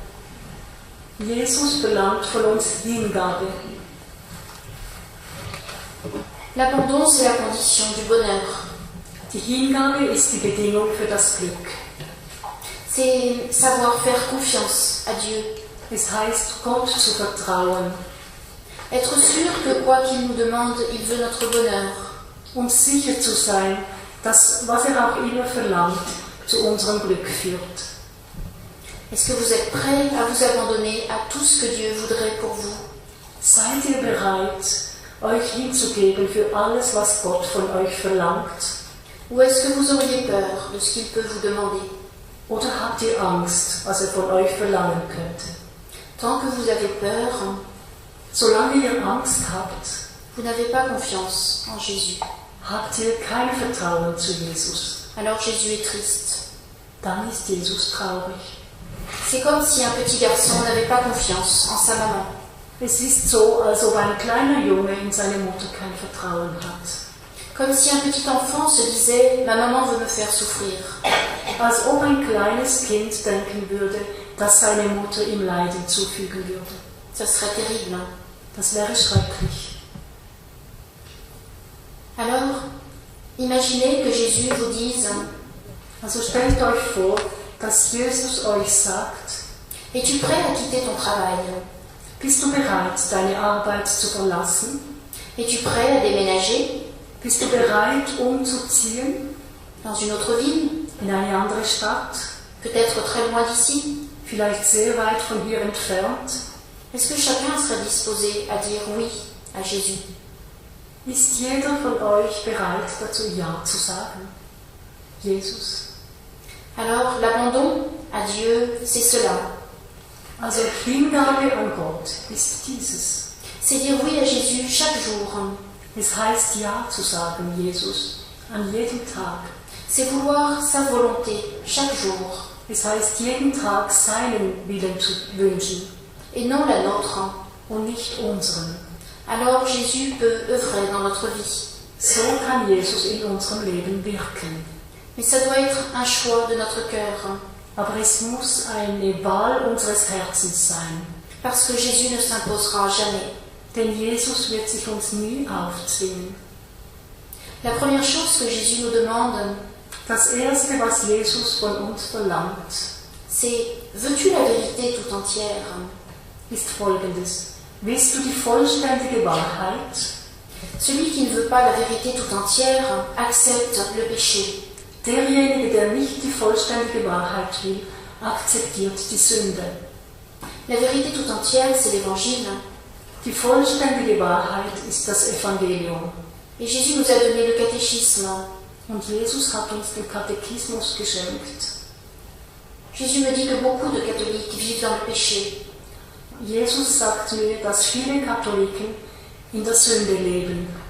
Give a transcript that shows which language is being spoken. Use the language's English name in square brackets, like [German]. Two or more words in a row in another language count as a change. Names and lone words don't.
[German] Jesus verlangt von uns Hingabe. [French] L'abandon, c'est la condition du bonheur. [German] Die Hingabe ist die Bedingung für das Glück. [French] C'est savoir faire confiance à Dieu. [German] Es heißt, Gott zu vertrauen [French] Être sûr que quoi qu'il nous demande, il veut notre bonheur. [German] und sicher zu sein, dass, was auch immer verlangt, zu unserem Glück führt. [French] Est-ce que vous êtes prêts à vous abandonner à tout ce que Dieu voudrait pour vous? [German] Seid ihr bereit, euch hinzugeben für alles, was Gott von euch verlangt? [French] Ou est-ce que vous auriez peur de ce qu'il peut vous demander? [German] Oder habt ihr Angst, was von euch verlangen könnte? [French] Tant que vous avez peur, [German] Solange ihr Angst habt, [French] vous n'avez pas confiance en Jésus. [German] habt ihr kein Vertrauen zu Jesus. [French] Alors Jésus est triste. [German] Dann ist Jesus traurig. [French] C'est comme si un petit garçon n'avait pas confiance en sa maman. [German] Es ist so, als ob ein kleiner Junge in seine Mutter kein Vertrauen hat. [French] Comme si un petit enfant se disait « Ma maman veut me faire souffrir ». [German] Als ob ein kleines Kind denken würde, dass seine Mutter ihm Leiden zufügen würde. [French] Ça serait terrible. [German] Das wäre schrecklich. [French] Alors, imaginez que Jésus vous dise [German] Also stellt euch vor, dass Jesus euch sagt, [French] « Es-tu prêt à quitter ton travail? [German] bist du bereit, deine Arbeit zu verlassen? [French] Es-tu prêt à déménager? [German] Bist du bereit, umzuziehen [French] dans une autre ville, [German] in eine andere Stadt, [French] peut-être très loin d'ici? [German] vielleicht sehr weit von hier entfernt? [French] Est-ce que chacun serait disposé à dire oui à Jésus? [German] Ist jeder von euch bereit dazu, Ja zu sagen? Jesus. [French] Alors, l'abandon à Dieu, c'est cela. [German] Also Hingabe an Gott ist dieses. [French] C'est dire oui à Jésus chaque jour. [German] Es heißt Ja zu sagen, Jesus, an jedem Tag. [French] C'est vouloir sa volonté chaque jour [German] Es heißt jeden Tag seinen Willen zu wünschen [French] et non la nôtre. [German] und nicht unseren. [French] Alors Jésus peut œuvrer dans notre vie. [German] So kann Jesus in unserem Leben wirken. [French] Mais ça doit être un choix de notre cœur. [German] Aber es muss eine Wahl unseres Herzens sein. [French] Parce que Jésus ne s'imposera jamais. [German] Denn Jesus wird sich uns nie aufzwingen. [French] La première chose que Jésus nous demande, [German] Das Erste, was Jesus von uns verlangt, [French] c'est « Veux-tu la vérité tout entière ?» [German] ist folgendes. Willst du die vollständige Wahrheit? [French] Celui qui ne veut pas la vérité tout entière accepte le péché. [German] Derjenige, der nicht die vollständige Wahrheit will, akzeptiert die Sünde. [French] La vérité tout entière, c'est l'Évangile. [German] Die vollständige Wahrheit ist das Evangelium. [French] Et Jésus nous a donné le catéchisme. [German] Und Jesus hat uns den Katechismus geschenkt. [French] Jésus me dit que beaucoup de catholiques vivent dans le péché. [German] Jesus sagt mir, dass viele Katholiken in der Sünde leben.